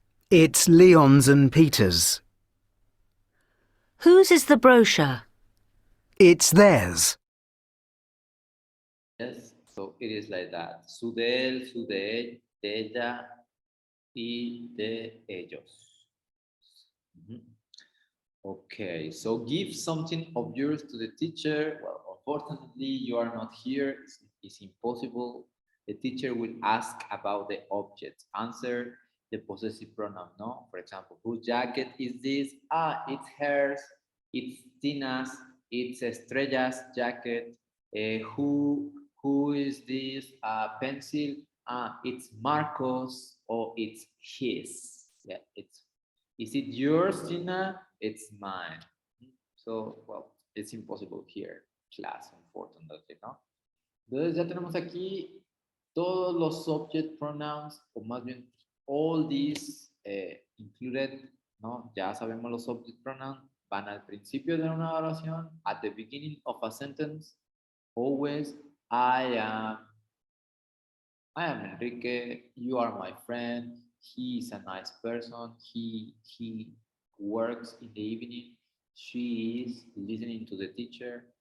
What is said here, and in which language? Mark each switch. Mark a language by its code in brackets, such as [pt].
[en] It's Leon's and Peter's. Whose is the brochure? It's theirs. Yes, so it is like that. [es] Su de él, su de ella y de ellos. Mhm. [en] Okay, so give something of yours to the teacher. Well, unfortunately, you are not here. It's impossible. The teacher will ask about the object. Answer the possessive pronoun, no? For example, whose jacket is this? Ah, it's hers. It's Tina's. It's Estrella's jacket. Who is this pencil? Ah, it's Marcos or it's his. Yeah, it's. Is it yours, Tina? It's mine. So, well, it's impossible here, class, unfortunately, ¿no? [es] Entonces ya tenemos aquí todos los subject pronouns, o más bien [en] all these included, [es] ¿no? Ya sabemos los subject pronouns, van al principio de una oración, [en] at the beginning of a sentence, always, I am Enrique, you are my friend, he is a nice person, he works in the evening, she is listening to the teacher.